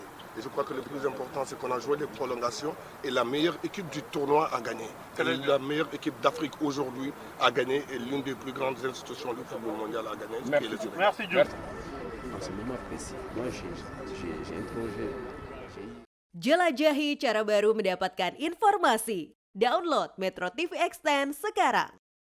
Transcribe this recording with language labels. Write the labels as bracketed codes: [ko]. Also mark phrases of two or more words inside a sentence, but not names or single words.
[fr] Et je crois que le plus important c'est qu'on a joué les prolongations et la meilleure équipe du tournoi a gagné. La meilleure équipe d'Afrique aujourd'hui a gagné et l'une des plus grandes institutions du football mondial a gagné. Merci Dieu. En ce moment précis, moi j'ai un projet. [id] Jelajahi cara baru mendapatkan informasi. Download Metro TV Extend sekarang.